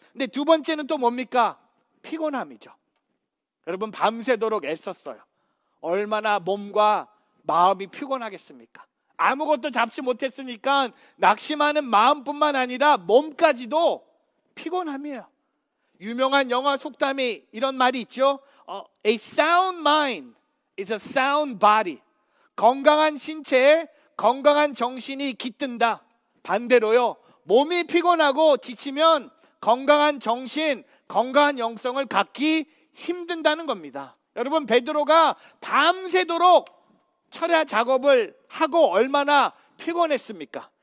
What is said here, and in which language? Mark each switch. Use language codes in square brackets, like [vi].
[ko] 근데 두 번째는 또 뭡니까? 피곤함이죠. 여러분, 밤새도록 애썼어요. 얼마나 몸과 마음이 피곤하겠습니까? 아무것도 잡지 못했으니까 낙심하는 마음뿐만 아니라 몸까지도 피곤함이에요. 유명한 영화 속담이 이런 말이 있죠. [en] A sound mind is a sound body. [ko] 건강한 신체에 건강한 정신이 깃든다. 반대로요, 몸이 피곤하고 지치면 건강한 정신, 건강한 영성을 갖기 힘든다는 겁니다. 여러분, 베드로가 밤새도록 철야 작업을 하고 얼마나 피곤했습니까?